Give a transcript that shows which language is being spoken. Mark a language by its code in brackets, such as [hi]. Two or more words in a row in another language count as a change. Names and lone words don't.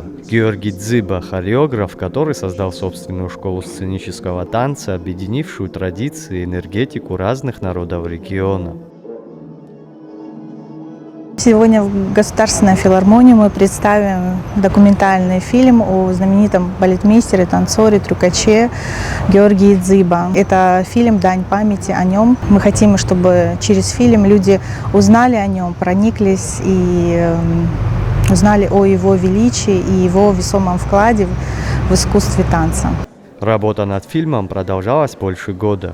[ru] Георгий Дзыба – хореограф, который создал собственную школу сценического танца, объединившую традиции и энергетику разных народов региона. Сегодня в Государственной филармонии мы представим документальный фильм о знаменитом балетмейстере, танцоре, трюкаче Георгии Дзыба. Это фильм «Дань памяти о нем». Мы хотим, чтобы через фильм люди узнали о нем, прониклись и узнали о его величии и его весомом вкладе в искусстве танца. Работа над фильмом продолжалась больше года.